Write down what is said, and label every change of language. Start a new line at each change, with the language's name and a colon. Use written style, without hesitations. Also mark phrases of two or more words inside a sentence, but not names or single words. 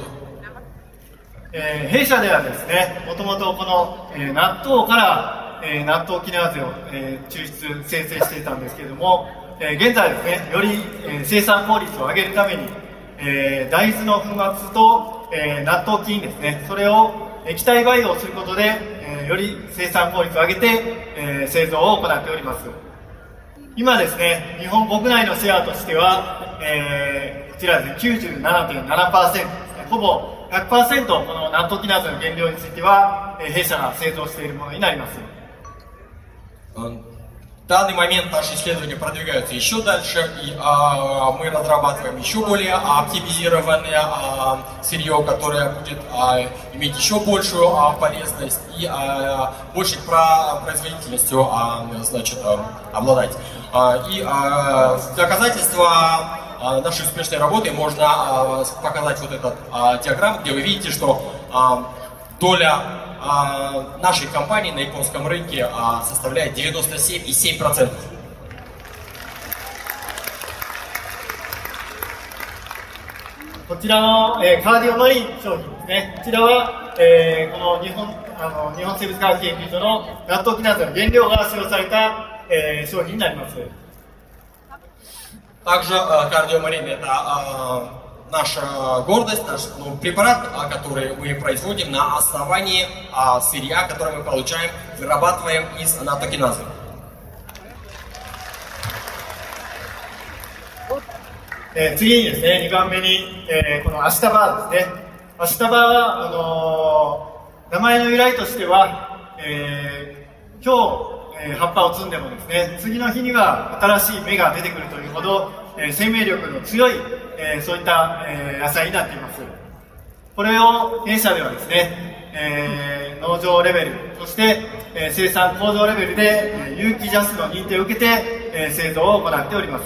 Japanese: 弊社ではですね、もともとこの、納豆から、納豆キナーゼを、抽出生成していたんですけれども、現在ですね、より、生産効率を上げるために、大豆の粉末と、納豆菌ですね、それを液体培養することで、より生産効率を上げて、製造を行っております。今ですね、日本国内のシェアとしては、こちらですね、97.7% ですね、ほぼ 100% この納豆キナーゼの原料については、弊社が製造しているものになります。
Russian: В данный момент наши исследования продвигаются еще дальше, и мы разрабатываем еще более оптимизированное сырье, которое будет иметь еще большую полезность и большей производительностью значит, обладать. И в доказательство нашей успешной работы можно показать вот этот диаграмму, где вы видите, что доля нашей компании на японском рынке составляет 97,7%.
Japanese: こちらの、カーディオマリン商品ですね。こちらは、この日本生物科学研究所の納豆キナーゼの原料が使用された、商品になります。
Russian: Также кардиомарин это наша гордость, наш препарат, который мы производим на основании сырья, которое мы получаем, вырабатываем из наттокиназы.
Japanese: 次にですね、2番目に、このアシタバーですね。アシタバーは、名前の由来としては、今日、葉っぱを摘んでもですね、次の日には新しい芽が出てくるというほど、生命力の強い、そういった、野菜になっています。これを弊社ではですね、 農場レベル、そして、生産工場レベルで、有機ジャスの認定を受けて、製造を行っております。